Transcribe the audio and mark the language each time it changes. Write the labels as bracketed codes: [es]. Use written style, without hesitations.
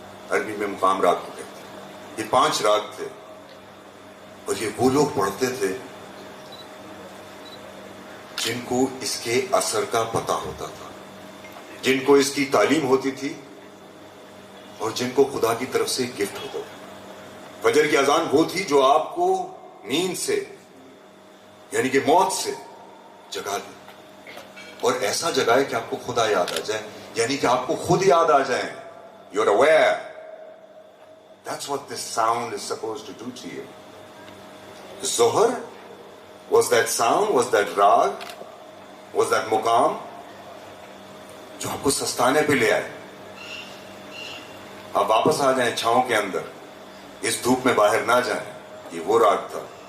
[ur] عربی میں مقام راگ کو کہتے ہیں. یہ 5 راگ تھے, اور یہ وہ لوگ پڑھتے تھے جن کو اس کے اثر کا پتہ ہوتا تھا, جن کو اس کی تعلیم ہوتی تھی, اور جن کو خدا کی طرف سے گفٹ ہوتا تھا. فجر کی اذان وہ تھی جو آپ کو نیند سے, یعنی کہ موت سے جگا دے, اور ایسا جگائے کہ آپ کو خدا یاد آ جائے, یعنی کہ آپ کو خود یاد آ جائیں. [en] You're aware. That's what this sound is supposed to do to you. Zohar was that sound, was that rag, was that muqam [ur] جو آپ کو سستانے پہ لے آئے, آپ واپس آ جائیں چھاؤں کے اندر, اس دھوپ میں باہر نہ جائیں. یہ وہ راگ تھا.